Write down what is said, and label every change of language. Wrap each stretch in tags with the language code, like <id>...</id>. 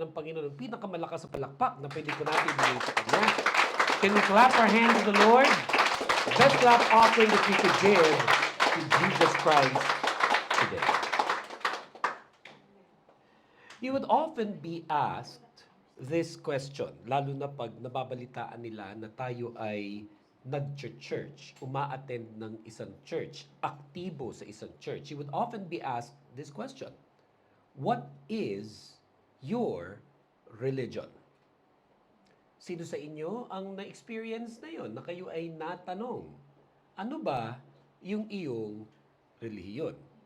<tl>ng Panginoon, ang pinakamalakas sa palakpak na pwede ko natin bigay sa Kanya.</tl> <en>Can we clap our hands to the Lord? The best clap offering that we could give to Jesus Christ today. You would often be asked this question,</en> <tl>lalo na pag nababalitaan nila na tayo ay nag-church, uma-attend ng isang church, aktibo sa isang church.</tl> <en>You would often be asked this question, what is your religion?</en> <tl>Sino sa inyo ang na-experience na yon na kayo ay natanong, ano ba yung iyong relihiyon?</tl>